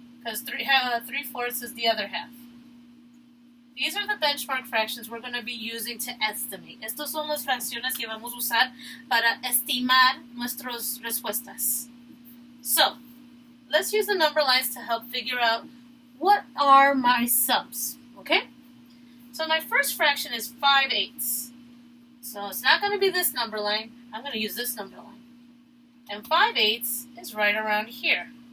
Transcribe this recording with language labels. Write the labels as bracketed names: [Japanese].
[English] Because 3/4 is the other half. These are the benchmark fractions we're going to be using to estimate. [Spanish] Estos son las fracciones que vamos a usar para estimar nuestras respuestas. [English] So, let's use the number lines to help figure out what are my sums, okay? So my first fraction is 5/8. So it's not going to be this number line. I'm going to use this number line. And 5/8 is right around here.